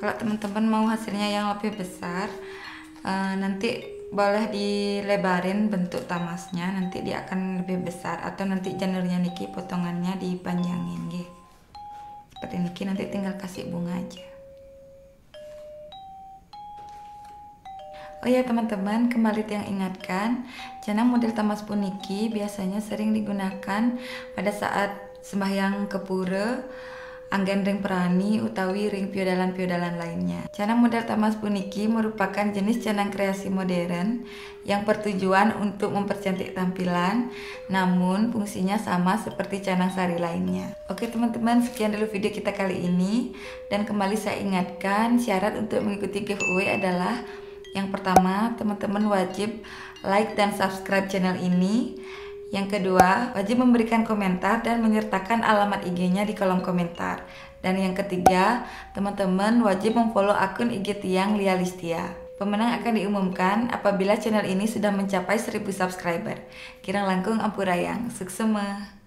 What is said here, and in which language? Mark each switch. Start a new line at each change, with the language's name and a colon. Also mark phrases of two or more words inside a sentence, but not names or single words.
Indonesian: Kalau teman-teman mau hasilnya yang lebih besar, nanti boleh dilebarin bentuk tamasnya, nanti dia akan lebih besar, atau nanti janurnya niki potongannya dipanjangin gitu. Seperti niki, nanti tinggal kasih bunga aja. Oh ya teman-teman, kembali tiang ingatkan, channel model tamas puniki biasanya sering digunakan pada saat sembahyang ke pura,
Balinese: anggen ring perani, utawi ring piodalan-piodalan
Indonesian: lainnya. Canang model tamas puniki merupakan jenis canang kreasi modern yang bertujuan untuk mempercantik tampilan, namun fungsinya sama seperti canang sari lainnya. Oke teman-teman, sekian dulu video kita kali ini, dan kembali saya ingatkan syarat untuk mengikuti giveaway adalah yang pertama, teman-teman wajib like dan subscribe channel ini. Yang kedua, wajib memberikan komentar dan menyertakan alamat IG-nya di kolom komentar. Dan yang ketiga, teman-teman wajib memfollow akun IG Tiang Lia Listia. Pemenang akan diumumkan apabila channel ini sudah mencapai 1000 subscriber.
Balinese: Kirang langkung ampurayang, suksema.